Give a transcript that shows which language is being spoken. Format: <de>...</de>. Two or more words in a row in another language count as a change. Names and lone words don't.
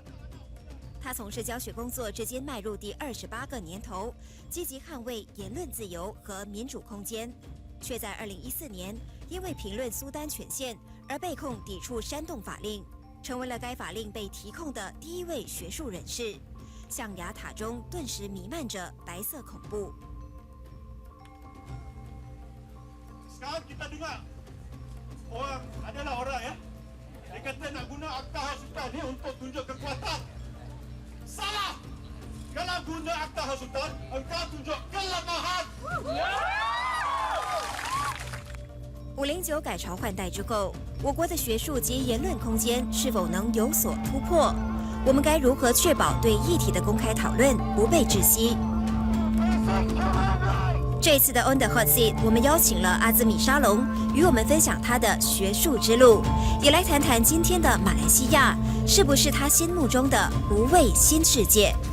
<zh>他从事教学工作至今迈入第28个年头，积极捍卫言论自由和民主空间，却在2014年因为评论苏丹权限而被控抵触煽动法令，成为了该法令被提控的第一位学术人士。象牙塔中顿时弥漫着白色恐怖。</zh> <ms>Sekarang kita dengar orang adalah orang ya. Dia kata nak guna akta hasutan ni untuk tunjuk kekuatan. Salah. Kalau guna akta hasutan, engkau tunjuk kelemahan.</ms> <zh>509 改朝换代之后，我国的学术及言论空间是否能有所突破？我们该如何确保对议题的公开讨论不被窒息？这一次的 On the Hot Seat，我们邀请了阿兹米沙龙与我们分享他的学术之路，也来谈谈今天的马来西亚是不是他心目中的无畏新世界。</zh>